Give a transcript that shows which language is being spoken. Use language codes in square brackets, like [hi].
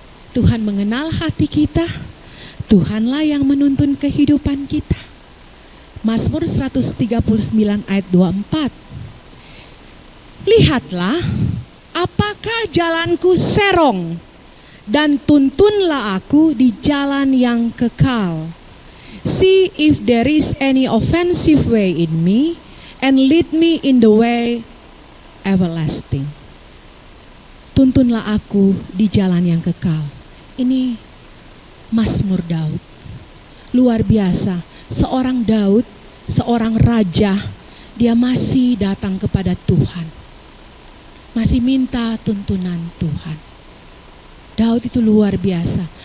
[id] Tuhan mengenal hati kita, Tuhanlah yang menuntun kehidupan kita. Mazmur 139 ayat 24. Lihatlah, apakah jalanku serong, dan tuntunlah aku di jalan yang kekal. [en] See if there is any offensive way in me, and lead me in the way everlasting. [id] Tuntunlah aku di jalan yang kekal. Ini Mazmur Daud. Luar biasa, seorang Daud, seorang raja, dia masih datang kepada Tuhan. Masih minta tuntunan Tuhan. Daud itu luar biasa.